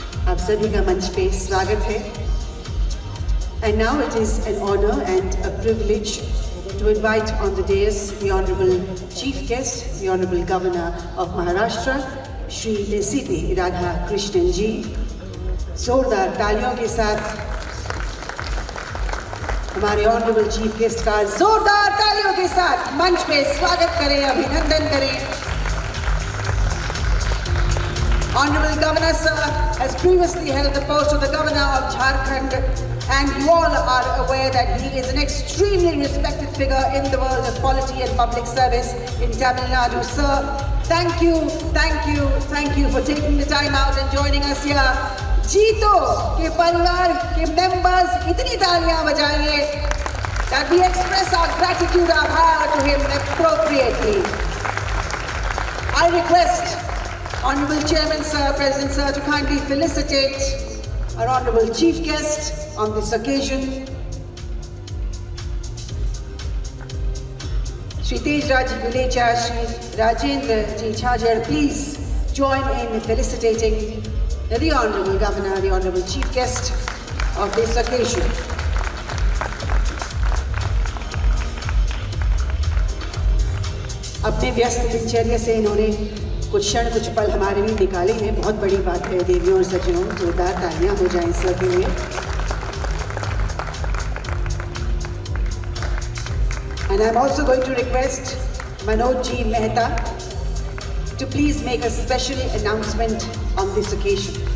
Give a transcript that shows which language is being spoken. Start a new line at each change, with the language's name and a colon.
Hindi: आप सभी का मंच पे स्वागत है।
English: And now it is an honor and a privilege to invite on the dais the Honorable Chief Guest, the Honorable Governor of Maharashtra, Shri C.P. Radhakrishnan Ji.
Hindi: जोरदार तालियों के साथ हमारे ऑनरेबल चीफ गेस्ट का जोरदार तालियों के साथ मंच पे स्वागत करें, अभिनंदन करें।
English: Honorable Governor sir has previously held the post of the Governor of Jharkhand, and you all are aware that he is an extremely respected figure in the world of polity and public service in Tamil Nadu. Sir, thank you, thank you, thank you for taking the time out and joining us here.
Hindi: जीतो के परिवार के members इतनी तालियां बजाइए
English: that we express our gratitude,
Hindi: आभार
English: to him appropriately. I request Honorable Chairman Sir, President Sir, to kindly felicitate our Honorable Chief Guest on this occasion. Shri Tejraj Ji Gulecha, Shri Rajendra Ji Chhajer, please join in felicitating the Honorable Governor, the Honorable Chief Guest of this occasion.
Hindi: अपने व्यस्त दिनचर्या से इन्होंने कुछ क्षण, कुछ पल हमारे लिए निकाले हैं। बहुत बड़ी बात है देवियों और सज्जनों, जोरदार तालियां हो जाएं सर के लिए।
English: And I'm also going to request Manoj Ji Mehta to please make a special announcement on this occasion.